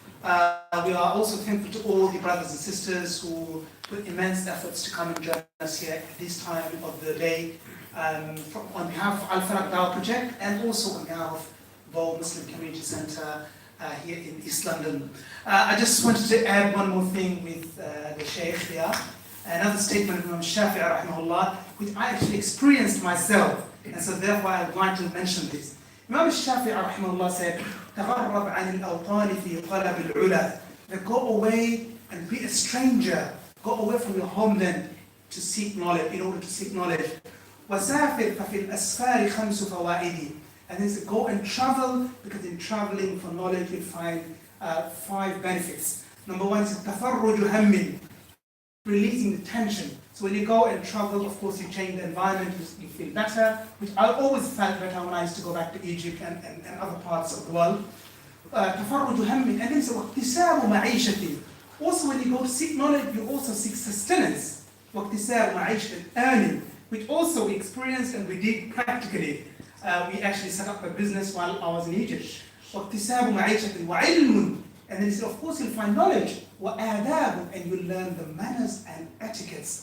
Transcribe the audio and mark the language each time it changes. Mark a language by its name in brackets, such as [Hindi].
[English] We are also thankful to all the brothers and sisters who put immense efforts to come and join us here at this time of the day, on behalf of Al-Falaq Dawah Project and also on behalf of RAW Muslim Community Centre here in East London. I just wanted to add one more thing with the Sheikh here. Another statement from Imam Shafi'i rahimahullah, which I actually experienced myself, and so therefore I would like to mention this. Imam Shafi'i rahimahullah said, [Arabic] تَغَرَّبْ عَنِ الْأَوْطَانِ فِي طَلَبِ الْعُلَى. [English] That go away and be a stranger, go away from your homeland to seek knowledge, in order to seek knowledge. [Arabic] وَسَافِرْ فَفِي الْأَسْفَارِ خَمْسُ فَوَائِدِ. [English] And then said, go and travel, because in traveling for knowledge you'll find 5 benefits. Number 1 is [Arabic] تَفَرُّجُ هَمٍّ, [English] releasing the tension. So when you go and travel, of course you change the environment, you feel better, which I always felt better when I used to go back to Egypt and other parts of the world. [Arabic] تَفَرُّجُ هَمٍّ, [English] and then so [Arabic] وَاكْتِسَابُ مَعِيشَةٍ. [English] Also when you go to seek knowledge, you also seek sustenance. [Arabic] وَاكْتِسَابُ مَعِيشَةٍ, [English] earning, which also we experienced and we did practically. We actually set up a business while I was in Egypt. [Arabic] وَاكْتِسَابُ مَعِيشَةٍ وَعِلْمٌ. [English] And then he said, of course you'll find knowledge. وَآدَابٌ, and you'll learn the manners and etiquettes.